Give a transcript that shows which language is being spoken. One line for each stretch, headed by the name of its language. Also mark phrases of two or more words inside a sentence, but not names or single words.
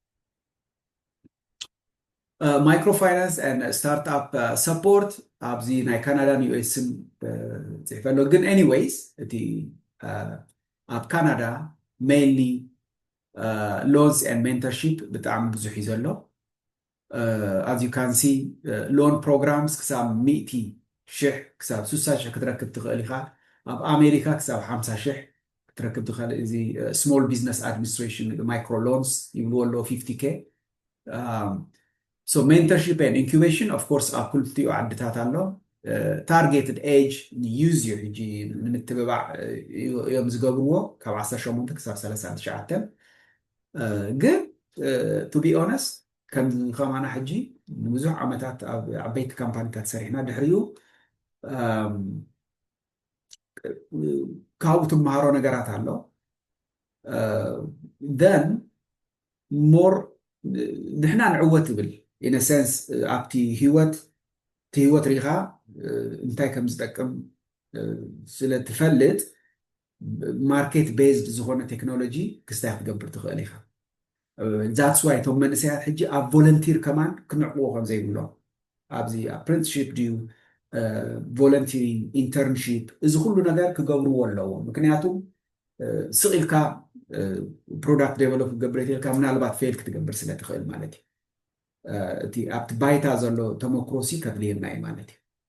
English: microfinance startup support
Tigrinya: ኣብዚ ናይ ካናዳን ዩኤስን ፅሕፈሎ ግን ኤኒዌይስ እቲ ኣብ ካናዳ
English: mainly loans and mentorship
Tigrinya: ብጣዕሚ ብዙሕ እዩ ዘሎ
English: as you can see loan programs
Tigrinya: ክሳብ 100,000 ክሳብ 60,000 ክትረክብ ትኽእል ኢኻ ኣብ ኣሜሪካ ክሳብ 50,000 ክትረክብ ትኽእል እዚ ስሞል ቢዝነስ ኣድሚኒስትሬሽን
English: micro loans
Tigrinya: ይብልዎ ኣለዎ 50K
English: so mentorship and incubation of course
Tigrinya: ኣብ ክልቲኡ ዓድታት ኣሎ
English: targeted age use your
Tigrinya: ሕጂ ንምትብባዕ እዮም ዝገብርዎ ካብ 18 ክሳብ 39 ግን
English: to be honest
Tigrinya: ከም ከማና ሕጂ ንብዙሕ ዓመታት ኣብ ዓበይቲ ካምፓኒታት ሰሪሕና ድሕሪኡ ካብኡ ትመሃሮ ነገራት ኣሎ
English: then more
Tigrinya: ንሕና ንዕወት ትብል
English: in a sense
Tigrinya: ኣብቲ ህይወት እቲ ህይወት ሪኻ እንታይ ከም ዝጠቅም ስለ ትፈልጥ
English: market based
Tigrinya: ዝኾነ ቴክኖሎጂ ክስታይ ክትገብር ትኽእል ኢኻ
English: that's why
Tigrinya: እቶም መንእሰያት ሕጂ ኣብ ቮለንቲር ከማን ክንዕቅቦ ከም ዘይብሎም ኣብዚ ኣፕረንትሽፕ ድዩ ቮለንቲሪንግ ኢንተርንሽፕ እዚ ኩሉ ነገር ክገብርዎ ኣለዎም ምክንያቱም ስቂልካ
English: product develop
Tigrinya: ክገብር የትልካ ምናልባት ፌል ክትገብር ስለ ትኽእል ማለት እዩ እቲ ኣብቲ ባይታ ዘሎ ተመክሮሲ ከድልየና እዩ ማለት እዩ